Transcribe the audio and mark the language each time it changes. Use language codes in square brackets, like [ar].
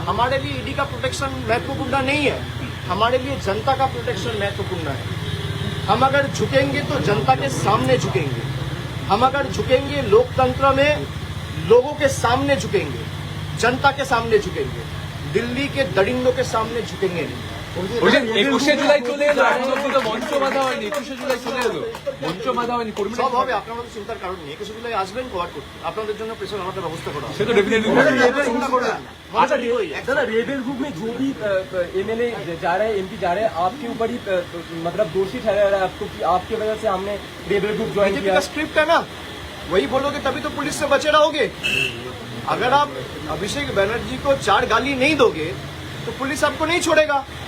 [hi] हमारे लिए ईडी का प्रोटेक्शन महत्वपूर्ण नहीं है, हमारे लिए जनता का प्रोटेक्शन महत्वपूर्ण है। हम अगर झुकेंगे तो जनता के सामने झुकेंगे, हम अगर झुकेंगे लोकतंत्र में लोगों के सामने झुकेंगे, जनता के सामने झुकेंगे, दिल्ली के दरिंदों के सामने झुकेंगे नहीं। [bn] 21 জুলাই চলে এলো, এখন অব্দি তো মঞ্চ বাঁধা হয়নি। 21 জুলাই চলে এলো, মঞ্চ বাঁধা হয়নি। কর্মীরা সব হবে, আপনারা তো চিন্তার কারণ নেই। 21 জুলাই আসবেন কোয়ার করতে, আপনাদের জন্য প্রেশার আমাদের ব্যবস্থা করা হবে। সে তো ডেফিনেটলি চিন্তা করবেন না। মনটা ঠিক হয়ে যাবে। [hi] दादा रेबल ग्रुप में जो भी एमएलए जा रहे हैं, एमपी जा रहे हैं, आपके ऊपर ही मतलब दोषी ठहरा रहा है आपको कि आपकी वजह से हमने रेबल ग्रुप ज्वाइन बीजेपी का स्क्रिप्ट है ना, वही बोलोगे तभी तो पुलिस से बचे रहोगे। अगर आप अभिषेक बनर्जी को 4 गाली नहीं दोगे तो पुलिस आपको नहीं छोड़ेगा।